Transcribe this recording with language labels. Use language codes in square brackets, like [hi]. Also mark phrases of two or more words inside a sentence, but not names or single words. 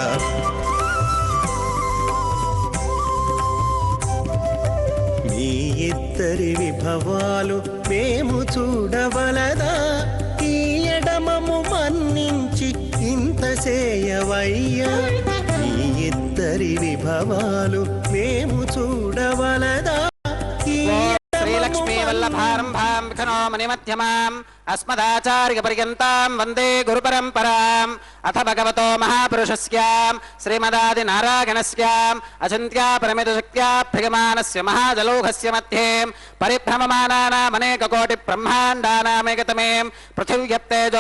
[te] మీ ఇద్దరి విభవాలు మేము చూడవలదా ఈ ఎడమము మన్నించి ఇంత సేయవయ్యా మీ ఇద్దరి విభవాలు మేము చూడవలదా [sa] श्रीलक्ष्मी वल्लभारम्भां विखनो मणिमध्यमाम् अस्मदाचार्यपर्यन्तां वन्दे गुरुपरम्पराम् अथ भगवतो महापुरुषस्यां श्रीमदादिनारायणस्याम् अचिन्त्यापरमितशक्त्याभ्यगमानस्य महाजलौघस्य मध्ये परिभ्रममानानामनेककोटिब्रह्माण्डानामेकतमे पृथिव्यप्तेजो